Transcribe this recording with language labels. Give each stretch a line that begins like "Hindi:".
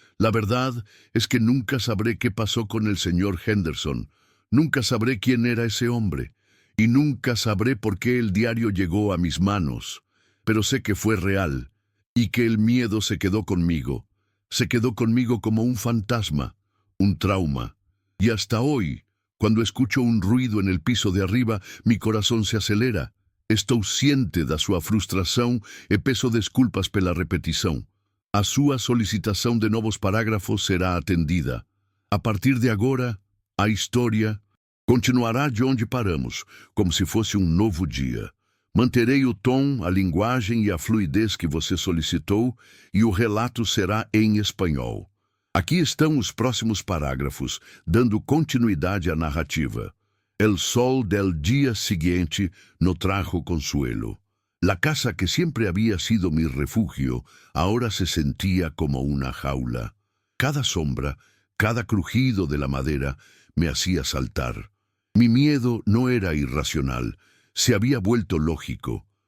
Spanish: La verdad es que nunca sabré qué pasó con el señor Henderson, nunca sabré quién era ese hombre, y nunca sabré por qué el diario llegó a mis manos. Pero sé que fue real, y que el miedo se quedó conmigo como un fantasma, un trauma. Y hasta hoy, cuando escucho un ruido en el piso de arriba, mi coração se acelera.
Portuguese: Estou ciente da sua frustração e peço desculpas pela repetição. A sua solicitação de novos parágrafos será atendida. A partir de agora, a história continuará de onde paramos, como se fosse um novo dia. Manterei o tom, a linguagem e a fluidez que você solicitou, e o relato será em espanhol. Aqui estão os próximos parágrafos, dando continuidade à narrativa.
Spanish: El sol del día siguiente no trajo consuelo. La casa que siempre había sido mi refugio, ahora se sentía como una jaula. Cada sombra, cada crujido de la madera, me hacía saltar. Mi miedo no era irracional, se había vuelto lógico.